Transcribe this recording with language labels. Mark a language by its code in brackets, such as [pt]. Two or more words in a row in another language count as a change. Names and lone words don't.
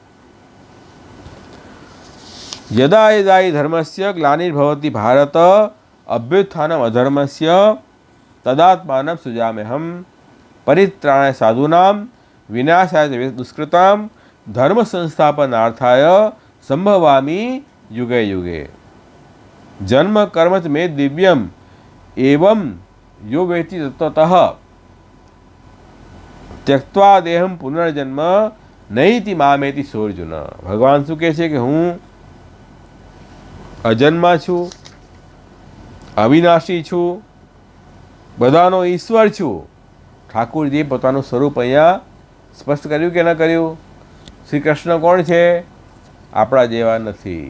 [sa] યદા યદા હિ ધર્મસ્ય ગ્લાનિર્ભવતિ ભારત અભ્યુત્થાનમ અધર્મસ્ય તદાત્માનમ સૃજામ્યહમ પરિત્રાણાય સાધૂનામ વિનાશાય દુષ્કૃતામ ધર્મ સંસ્થાપનાર્થાય સંભવામી युगे युगे। जन्म कर्म च मे दिव्यम एवं यो वेति तत्वतः त्यक्त्वा देहम पुनर्जन्म नैति मामेति सोऽर्जुन। [gu] भगवान શું કહે છે કે હું અજન્મા છું, અવિનાશી છું, બધાનો ઈશ્વર છું. ઠાકુરજીએ પોતાનું સ્વરૂપ અહીંયા સ્પષ્ટ કર્યું કે ન કર્યું? શ્રી કૃષ્ણ કોણ છે? આપણા જેવા નથી.